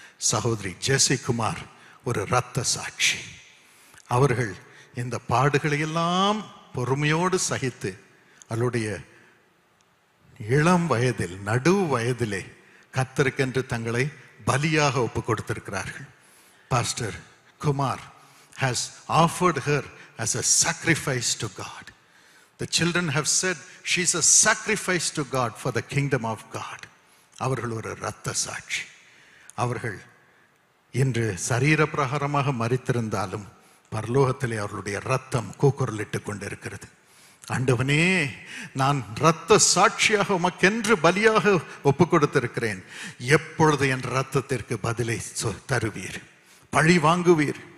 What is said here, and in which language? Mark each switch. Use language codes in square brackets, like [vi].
[ta] சகோதரி ஜெசி குமார் ஒரு இரத்த சாட்சி. அவர்கள் இந்த பாடுகளை எல்லாம் பொறுமையோடு சகித்து அவருடைய இளம் வயதில், நடு வயதிலே கர்த்தருக்கென்று தங்களை பலியாக ஒப்பு கொடுத்திருக்கிறார்கள். [en] Pastor Kumar has offered her as a sacrifice to God. The children have said she is a sacrifice to God for the kingdom of God. [ta] அவர்கள் ஒரு இரத்த சாட்சி. அவர்கள் இன்று சரீர பிரகாரமாக மரித்திருந்தாலும் பரலோகத்திலே அவர்களுடைய இரத்தம் கூக்குரலிட்டு கொண்டிருக்கிறது. ஆண்டவனே, நான் இரத்த சாட்சியாக உமக்கென்று பலியாக ஒப்பு கொடுத்திருக்கிறேன். எப்பொழுது என் இரத்தத்திற்கு பதிலை தருவீர்? பழி வாங்குவீர்?